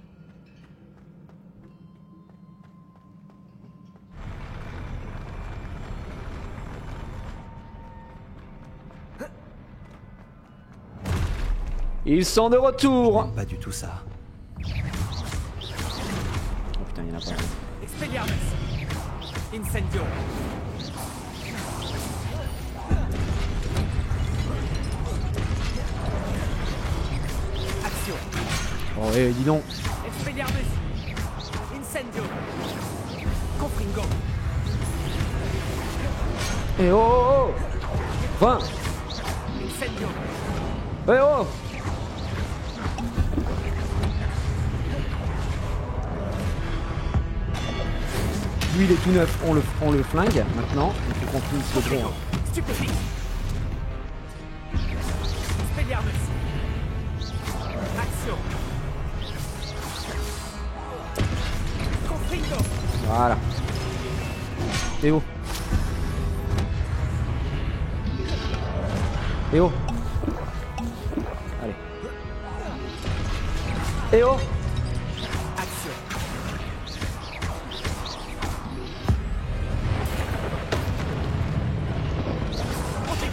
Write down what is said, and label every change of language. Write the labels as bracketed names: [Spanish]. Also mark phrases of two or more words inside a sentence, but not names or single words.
[French] Ils sont de retour. Pas du tout ça. Oh putain, il y en a pas. Expelliarmus. Incendio. Action. Oh dis donc. Expelliarmus. Incendio. Confringo. Eh oh oh oh 20. Incendio. Eh oh. Lui il est tout neuf, on le flingue maintenant, il faut qu'on finisse le gros. Stupéfique. Expelliarmus. Action. Confringo. Voilà. Eh oh. Eh oh. Allez. Eh oh. Action. Protego.